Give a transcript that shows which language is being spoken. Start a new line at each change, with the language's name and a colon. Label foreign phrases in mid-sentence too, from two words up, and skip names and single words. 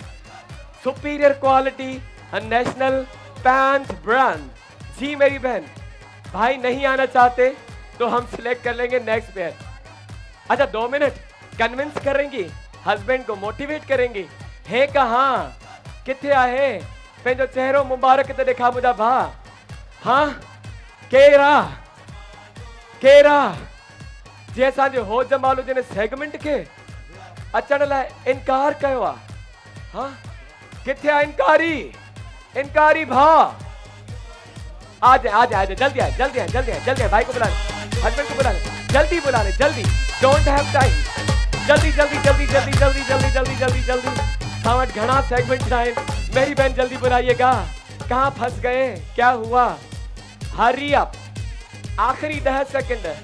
English: Superior quality national paint brand.
Urdu: جی میری بہن، بھائی نہیں آنا چاہتے تو ہم سلیکٹ کر لیں گے
English: next pair.
Urdu: اچھا 2 منٹ کنونس کریں گی، ہسبنڈ کو موٹیویٹ کریں گی. ہے کہاں
Sindhi: किथे आहे पंहिंजो चेहरो मुबारक ते ॾेखा मुंहिंजा भाउ। हाँ केरा केरा जे असांजे हो जमालो जिन सेगमेंट के अचण लाइ इनकार कयो आहे। हाँ किथे आहे इनकारी भाउ?
Urdu: آ جائے جلدی آئے جلدی آئے، بھائی کو بلا لے، ہسبنڈ کو بلا لے، جلدی بلا لے، جلدی,
English: don't have time,
Urdu: جلدی. ساوٹ گھنا سیگمنٹ آئے، میری بہن جلدی بلائیے گا. کہاں پھنس گئے، کیا ہوا?
English: hurry up,
Urdu: آخری 10 سیکنڈ.